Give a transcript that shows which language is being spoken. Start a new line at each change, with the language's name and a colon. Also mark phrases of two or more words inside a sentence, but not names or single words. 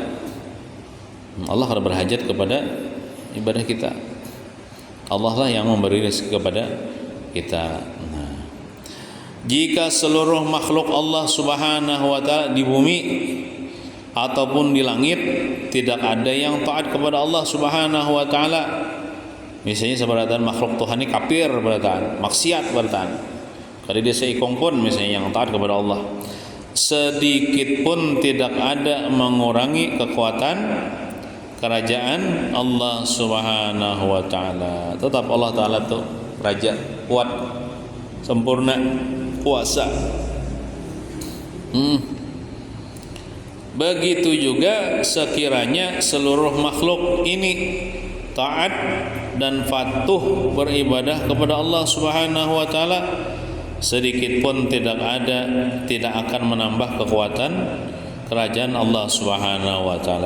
Indonesian: Allah kada berhajat kepada ibadah kita. Allah lah yang memberi rezeki kepada kita. Nah, jika seluruh makhluk Allah
Arabic: سبحانه وتعالى
Indonesian: di bumi ataupun di langit tidak ada yang taat kepada Allah
Arabic: سبحانه وتعالى,
Indonesian: misalnya seberatan makhluk Tuhan ini kafir beratan, maksiat beratan, kada dia seikong pun misalnya yang taat kepada Allah, sedikit pun tidak ada mengurangi kekuatan kerajaan Allah
Arabic: سبحانه وتعالى.
Indonesian: Tetap Allah Taala tuh raja kuat, sempurna, kuasa. Begitu juga sekiranya seluruh makhluk ini taat dan patuh beribadah kepada Allah
Arabic: سبحانه وتعالى,
Indonesian: sedikit pun tidak akan menambah kekuatan kerajaan Allah
Arabic: سبحانه وتعالى.